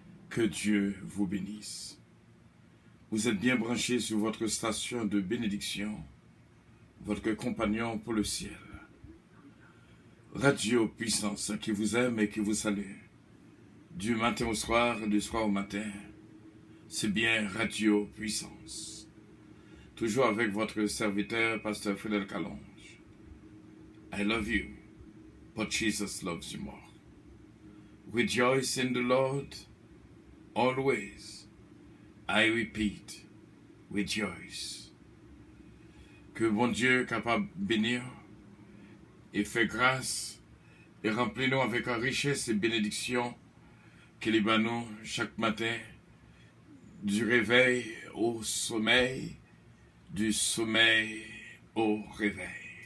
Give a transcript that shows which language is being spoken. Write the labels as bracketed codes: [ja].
[fr] Que Dieu vous bénisse. Vous êtes bien branchés sur votre station de bénédiction, votre compagnon pour le ciel. Radio Puissance qui vous aime et qui vous salue. Du matin au soir, du soir au matin, c'est bien Radio Puissance. Toujours avec votre serviteur, Pasteur Fidel Calonge. [en] I love you, but Jesus loves you more. Rejoice in the Lord always. I repeat, rejoice. [fr] Que bon Dieu capable de bénir et fait grâce et remplit-nous avec en richesse et bénédiction qu'il est nous chaque matin du réveil au sommeil, du sommeil au réveil.